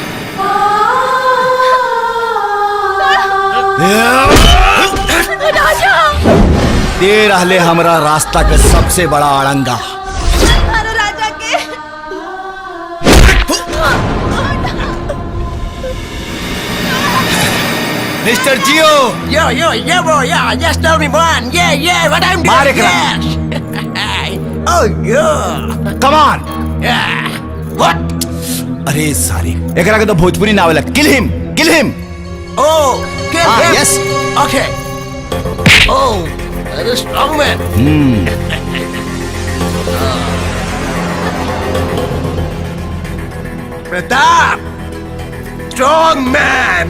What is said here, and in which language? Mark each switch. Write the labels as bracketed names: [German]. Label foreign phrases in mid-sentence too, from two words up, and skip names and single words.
[Bhojpuri] राजा दे रहले हमरा रास्ता के सबसे बड़ा अड़ंगा। मत मारो राजा के। [English] मिस्टर जियो, Yeah, bro, yeah, just tell me one. Yeah, what I'm doing. [Bhojpuri] मारे करा। [English] Oh, yeah. come on. Yeah. What? [Bhojpuri] अरे सारी एकरा के तो भोजपुरी ना आवेला। [English] kill him Oh, kill Ah, him. yes. Okay. Oh, that is strong man. Pratap, strong man.